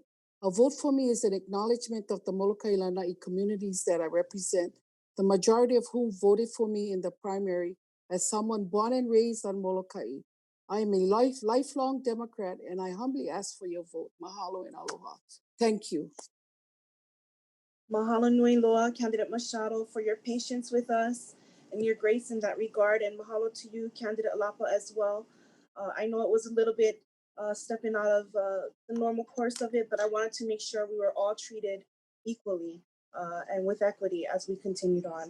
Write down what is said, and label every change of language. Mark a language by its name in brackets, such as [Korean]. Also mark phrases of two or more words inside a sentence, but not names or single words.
[English] A vote for me is an acknowledgement of the Molokai Lanai communities that I represent, the majority of whom voted for me in the primary as someone born and raised on Molokai. I am a lifelong Democrat, and I humbly ask for your vote. Mahalo and aloha. Thank you. [Hawaiian] Mahalo nui loa, [English] candidate Machado, for your patience with us and your grace in that regard. And mahalo to you, candidate Alapa, as well. I know it was a little bit stepping out of the normal course of it, but I wanted to make sure we were all treated equally and with equity as we continued on.